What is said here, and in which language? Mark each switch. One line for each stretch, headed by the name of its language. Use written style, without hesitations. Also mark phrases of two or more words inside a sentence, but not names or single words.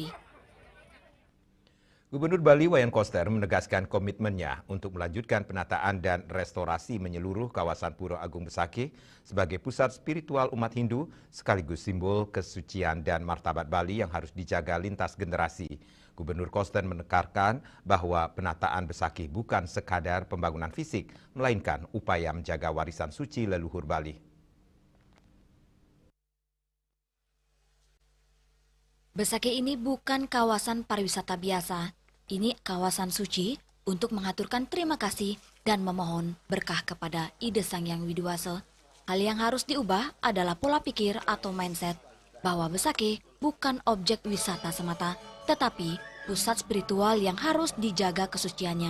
Indonesian: Gubernur Bali Wayan Koster menegaskan komitmennya untuk melanjutkan penataan dan restorasi menyeluruh kawasan Pura Agung Besakih sebagai pusat spiritual umat Hindu sekaligus simbol kesucian dan martabat Bali yang harus dijaga lintas generasi. Gubernur Koster menekankan bahwa penataan Besakih bukan sekadar pembangunan fisik, melainkan upaya menjaga warisan suci leluhur Bali. Besakih ini bukan kawasan pariwisata biasa. Ini kawasan suci untuk mengaturkan terima kasih dan memohon berkah kepada Ide Sang Hyang Widiwasa. Hal yang harus diubah adalah pola pikir atau mindset bahwa Besakih bukan objek wisata semata, tetapi pusat spiritual yang harus dijaga kesuciannya.